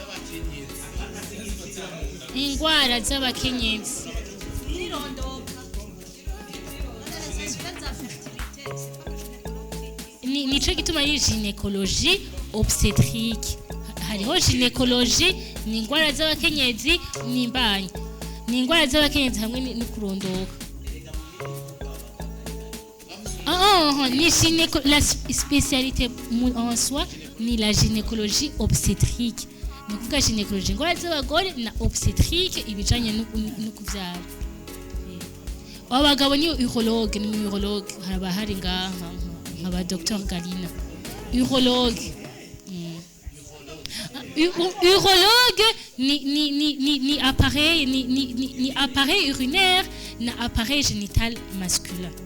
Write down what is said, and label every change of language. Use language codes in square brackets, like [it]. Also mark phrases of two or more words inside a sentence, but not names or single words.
[rn] nico gituma ari [fr] gynecologie obstétrique [rn] hariho gynecologie ni ingwara z'abakenyezi n'imbanyi ni ingwara z'abakenyezi hamwe no kurondoka. [fr] La spécialité en soi ni la gynécologie obstétrique. [rn] Ni kuvuga gynécologie ingwara z'abagore na obstétrique ibijanye no kuvyara. abagabo ni urologue ni urologue haba hari ngaha nkaba Dr Galina urologue urologue ni appareil ni [fr] appareil urinaire [rn] na [fr] appareil génital masculin